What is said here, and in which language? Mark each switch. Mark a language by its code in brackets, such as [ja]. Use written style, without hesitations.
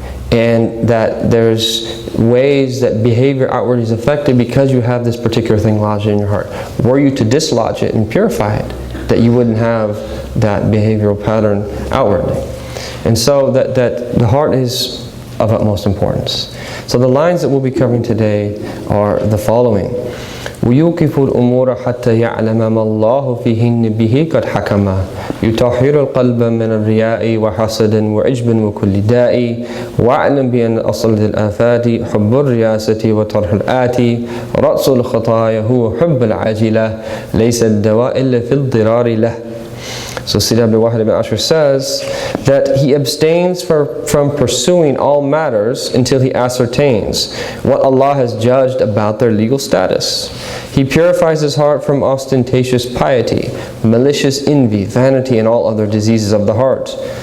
[en] And that there's ways that behavior outwardly is affected because you have this particular thing lodged in your heart. Were you to dislodge it and purify it, that you wouldn't have that behavioral pattern outwardly. And so that the heart is of utmost importance. So the lines that we'll be covering today are the following. [ar] ويوقف الأمور حتى يعلم ما الله فيهن به قد حكم يطهر القلب من الرياء وحسد وعجب وكل داء واعلم بأن أصل الآفات حب الرياسة وطرح الآتي رأس الخطايا هو حب العاجلة ليس الدواء إلا في الضرار له. [en] So Sidi Abdul Wahid ibn Ashur says that he abstains from pursuing all matters until he ascertains what Allah has judged about their legal status. He purifies his heart from ostentatious piety, malicious envy, vanity, and all other diseases of the heart.